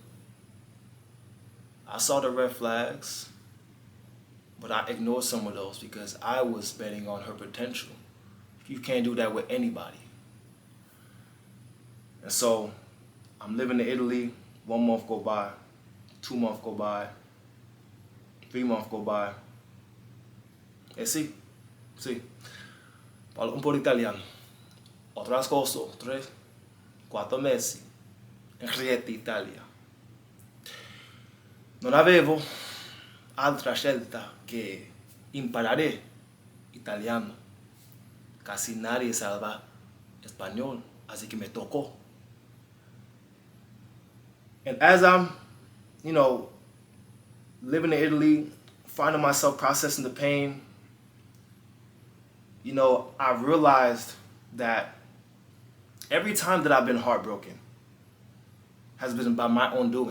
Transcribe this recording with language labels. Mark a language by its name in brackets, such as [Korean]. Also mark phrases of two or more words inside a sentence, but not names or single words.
[English] I saw the red flags, but I ignored some of those because I was betting on her potential. You can't do that with anybody. And so I'm living in Italy. 1 month go by, 2 months go by, 3 months go by. [Italian] E sì, parlo un po' di italiano. Ho trascorso 3-4 mesi in Rieti, Italia. Non avevo altra scelta che imparare italiano. [Spanish] Casi nadie salva español, así que me tocó. [English] And as I'm, living in Italy, finding myself processing the pain, I realized that every time that I've been heartbroken has been by my own doing.